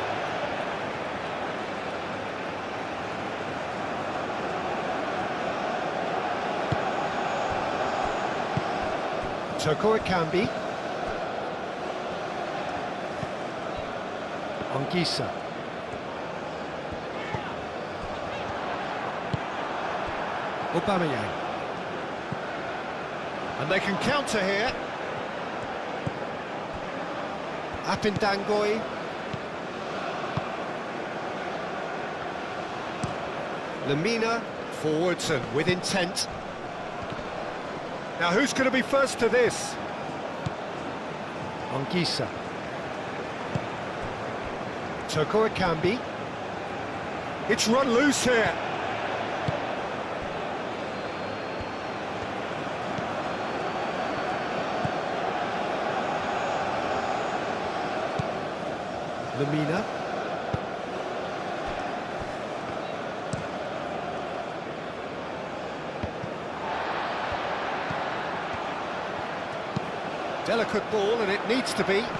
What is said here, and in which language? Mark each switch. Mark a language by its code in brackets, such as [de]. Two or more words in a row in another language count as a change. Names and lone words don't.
[en] Toko Akambi. Ongisa. Aubameyang. And they can counter here. Apindangoi. Lamina, forwards and with intent. Now who's going to be first to this? Ongisa. Toko Akambi. It's run loose here. Lamina. Delicate ball, and it needs to be.